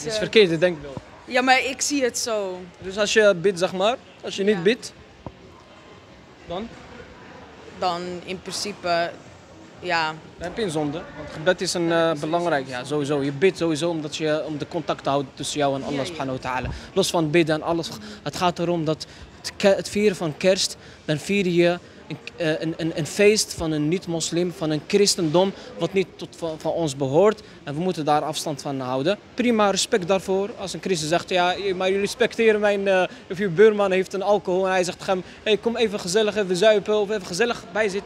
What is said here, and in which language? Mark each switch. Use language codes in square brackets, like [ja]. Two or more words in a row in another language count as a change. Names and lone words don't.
[nl] Het is verkeerde denkbeeld. Ja, maar ik zie het zo. Dus als je bidt, zeg maar, als je niet bidt, dan? Dan in principe, ja. Dan heb je een zonde. Want gebed is belangrijk, ja, sowieso. Je bidt sowieso om de contact te houden tussen jou en [ar] الله سبحانه وتعالى. [nl] Los van bidden en alles. Het gaat erom dat het vieren van kerst, dan vier je een feest van een niet-moslim, van een christendom, wat niet tot van ons behoort. En we moeten daar afstand van houden. Prima, respect daarvoor. Als een christen zegt, ja, maar jullie respecteren of je buurman heeft een alcohol en hij zegt hem, hey, kom even gezellig even zuipen of even gezellig bijzitten.